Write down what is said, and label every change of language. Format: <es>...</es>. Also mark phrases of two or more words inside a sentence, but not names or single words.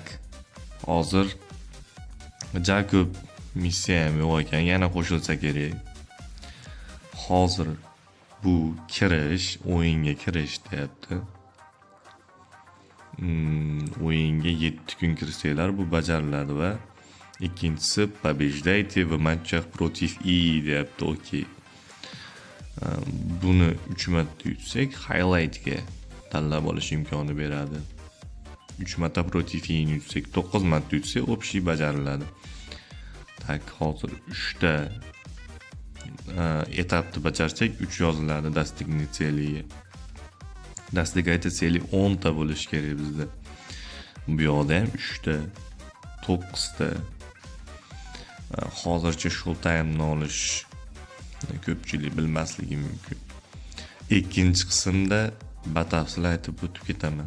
<uz>Hozir Jakob missiya ham yo'q ekan, yana qo'shilsa kerak. Hozir bu o'yinga kirish deyapti. O'yinga 7 kun kirsanglar bu bajariladi va ikkinchisi</uz> <ru>побеждайте в матчах против и</ru> <uz>deyapti. Okey. Buni 3 marta yutsak highlightga tanlab olish imkoni beradi. 3 marta</uz> <ru>против и</ru> <uz>ni yutsak, 9 marta yutsak общий bajariladi. Tak, hozir 3 ta etapni bajarsak 3 yoziladi</uz> <ru>достигнуть цели. Достигать цели</ru> <uz>10 ta bo'lish kerak bizda. Bu yoqda ham 3 ta, 9 ta. Hozircha Showtime'ni olish ko'pchilik bilmasligi mumkin. Ikkinchi qismda batafsil aytib o'tib ketaman.</uz>